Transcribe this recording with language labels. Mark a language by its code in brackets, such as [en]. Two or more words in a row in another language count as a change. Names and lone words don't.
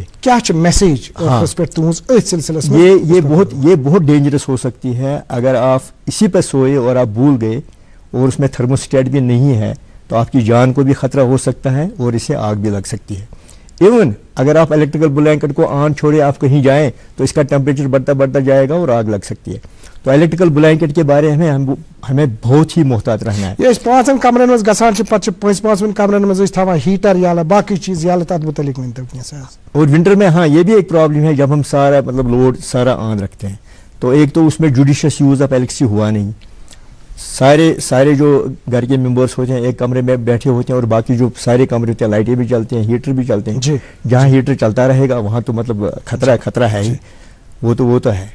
[ur] کیا میسیج یہ بہت ڈینجرس ہو سکتی ہے اگر آپ اسی پہ سوئے اور آپ بھول گئے اور اس میں تھرموسٹیٹ بھی نہیں ہے تو آپ کی جان کو بھی خطرہ ہو سکتا ہے اور اسے آگ بھی لگ سکتی ہے. ایون اگر آپ [en] electrical blanket [ur] کو آن چھوڑے آپ کہیں جائیں تو اس کا ٹیمپریچر بڑھتا جائے گا اور آگ لگ سکتی ہے. تو [en] electrical blanket [ur] کے بارے میں ہمیں بہت ہی محتاط رہنا ہے. [ks] یہ 5 کمرن میں گژھان چھ پتہ 5 کمرن میں تھاوان ہیٹر یا باقی چیز یا تت متعلق ونتو [ur] اور ونٹر میں ہاں یہ بھی ایک پرابلم ہے جب ہم سارا لوڈ سارا آن رکھتے ہیں تو ایک تو اس میں [en] judicious use of electricity [ur] ہوا نہیں. سارے جو گھر کے ممبرس ہوتے ہیں ایک کمرے میں بیٹھے ہوتے ہیں اور باقی جو سارے کمرے ہوتے ہیں لائٹیں بھی چلتے ہیں ہیٹر بھی چلتے ہیں جہاں ہیٹر چلتا رہے گا وہاں تو خطرہ ہے ہی وہ تو ہے.